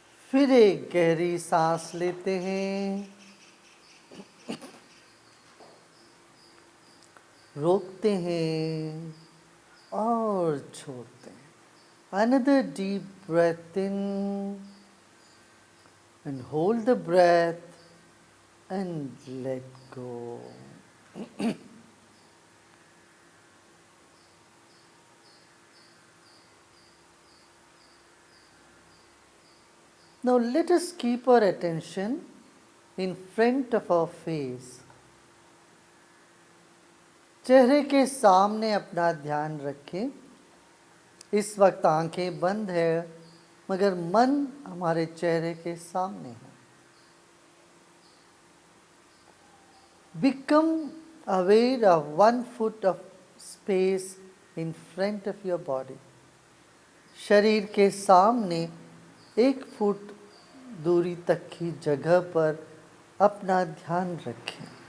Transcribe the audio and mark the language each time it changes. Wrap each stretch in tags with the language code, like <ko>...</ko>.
<hi>फिर एक गहरी सांस लेते हैं, रोकते हैं और छोड़ते हैं.</hi> <en>Another deep breath in and hold the breath and let go. Now let us keep our attention in front of our face.</en> <hi>चेहरे के सामने अपना ध्यान रखें. इस वक्त आंखें बंद है मगर मन हमारे चेहरे के सामने है.</hi> <en>Become aware of 1 foot of space in front of your body.</en> <hi>शरीर के सामने 1 फुट दूरी तक की जगह पर अपना ध्यान रखें.</hi>